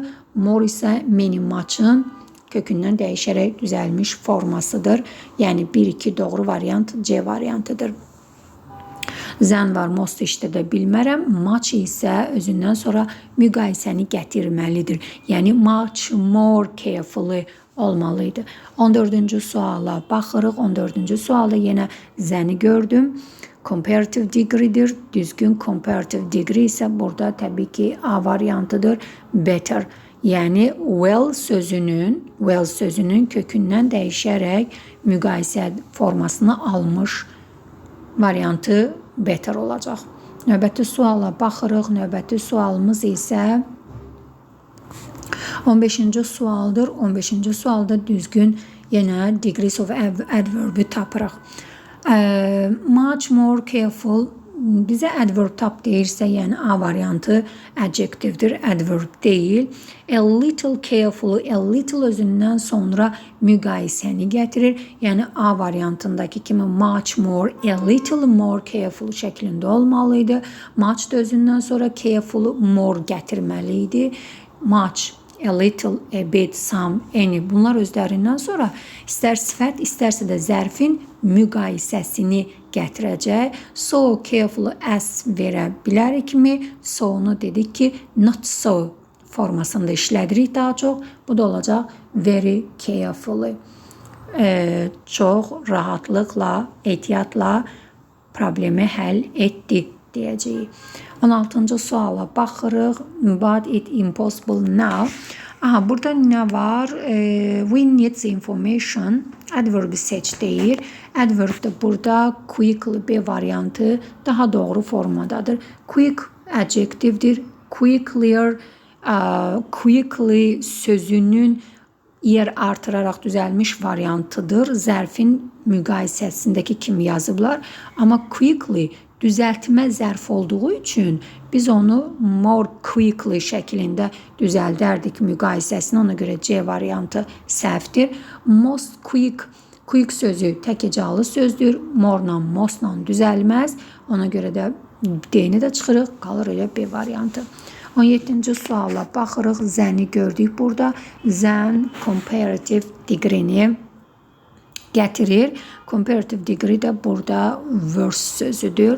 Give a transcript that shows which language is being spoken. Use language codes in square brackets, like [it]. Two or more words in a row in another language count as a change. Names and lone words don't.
[az] More isə [en] many much'ın [az] kökündən dəyişərək düzəlmiş formasıdır. Yəni 1-2 doğru variant C variantıdır. Zən var, most işlədə bilmərəm. Much isə özündən sonra müqayisəni gətirməlidir. Yəni [en] much more carefully [az] olmalıydı. 14-cü suala baxırıq. 14-cü sualda yenə zəni gördüm. [en] Comparative degree'dir. [az] Düzgün [en] comparative degree [az] isə burada təbii ki A variantıdır. [en] Better. [az] Yəni well sözünün kökündən dəyişərək müqayisə formasını almış variantı better olacaq. Növbəti suala baxırıq. Növbəti sualımız isə 15-ci sualdır. 15-ci sualda düzgün yenə [en] degrees of adverb-ı [az] tapırıq. [en] Much more careful [az] bizə adverb tap deyirsə, yəni A variantı adjectivedir, adverb deyil. [en] A little careful, a little [az] özündən sonra müqayisəni gətirir. Yəni A variantındakı kimi [en] much more, a little more careful [az] şəklində olmalıydı. Much da özündən sonra [en] careful, more [az] gətirməliydi. [en] Much, a little, a bit, some, any [az] bunlar özlərindən sonra istər sifət, istərsə də zərfin müqayisəsini gətirəcək. [en] So careful as [az] verə bilərikmi? So-nu dedik ki, [en] not so [az] formasında işlədirik daha çox. Bu da olacaq [en] very carefully. [az] Çox rahatlıqla, ehtiyatla problemi həll etdi deyəcəyik. 16-cı suala baxırıq. [en] But it impossible now. [az] Burada nə var? [en] We need the information. [az] Adverb seç deyir. Adverb de burada quickly B variantı daha doğru formadadır. Quick adjectivedir. Quickly sözünün yer artıraraq düzəlmiş variantıdır. Zərfin müqayisəsindəki kimi yazıblar. Amma quickly düzəltmə zərf olduğu üçün biz onu [en] more quickly [az] şəklində düzəldərdik müqayisəsini. Ona görə C variantı səhvdir. [en] Most quick [az] sözü təkəcalı sözdür. More-la, most-la düzəlməz. Ona görə də D-ni də çıxırıq. Qalır elə B variantı. 17-ci suala baxırıq. Zəni gördük burada. Zən [en] comparative degree-ni [az] gətirir. [en] Comparative degree [az] də burada worse sözüdür.